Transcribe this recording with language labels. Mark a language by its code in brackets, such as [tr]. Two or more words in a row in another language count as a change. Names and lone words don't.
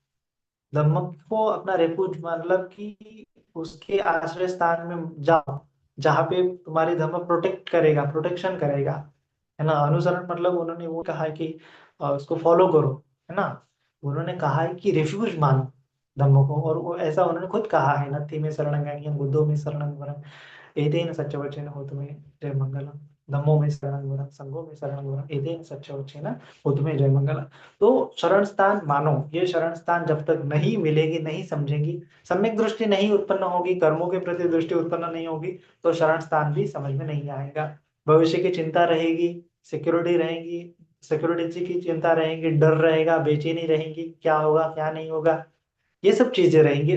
[hi] धम्म को अपना रेफ्यूज मतलब कि उसके आश्रय स्थान में जाओ, जहाँ पे तुम्हारी धम्म प्रोटेक्ट करेगा, प्रोटेक्शन करेगा, है ना। अनुसरण मतलब उन्होंने वो कहा है कि उसको फॉलो करो, है ना। उन्होंने कहा है कि रेफ्यूज मानो धम्म को, और वो ऐसा उन्होंने खुद कहा है, [pi] नत्थि में शरणं गृह्णं बुद्धो में शरणं वरं एतेन सच्चवचेन होतुमे जय मंगलम, धम्मो में शरणं वरं संघो में शरणं वरं एतेन सच्चवचेन होतुमे जय मंगलम। [hi] तो शरण स्थान मानो। ये शरण स्थान जब तक नहीं मिलेगी, नहीं समझेंगी, सम्यक दृष्टि नहीं उत्पन्न होगी, कर्मों के प्रति दृष्टि उत्पन्न नहीं होगी, तो शरण स्थान भी समझ में नहीं आएगा। भविष्य की चिंता रहेगी, सिक्योरिटी रहेगी, सिक्योरिटी की चिंता रहेगी, डर रहेगा, बेचैनी रहेगी, क्या होगा क्या नहीं होगा, ये सब चीजें रहेंगी।